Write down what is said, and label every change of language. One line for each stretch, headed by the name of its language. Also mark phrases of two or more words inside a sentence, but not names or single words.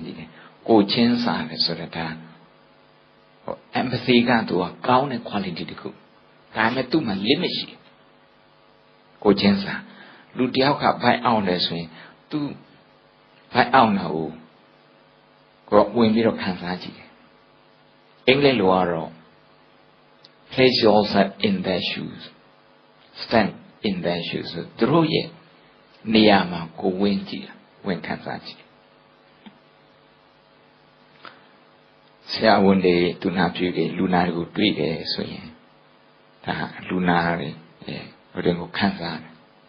Burmese: ကြည့်တယ်ကိုချင်းစားတယ်ဆိုတော့ဒါဟို empathy ကသူကကောင်းတဲ့ quality တခုဒါပေမဲ့သူ့မှာ limit ရှိကိုချင်းစားလူတယောက်ကဘိုက်အောင်တယ်ဆိုရင်သူဘိုက်အောင်တာကိုဝင်ပြီးတော့ခံစားကြည့်တယ်အင်္ဂလိပ်လိုကတော့
English: place yourself in their shoes stand in their shoes
Burmese: သူတို့ရဲ့နေရာမှာကိုဝင်ကြည့်ဝင်ခံစားကြည့် ဆရာဝန်တွေသူနာပြုတွေလူနာတွေကိုတွေ့တယ်ဆိုရင်ဒါလူနာတွေဟိုတွေကိုခံစားတယ်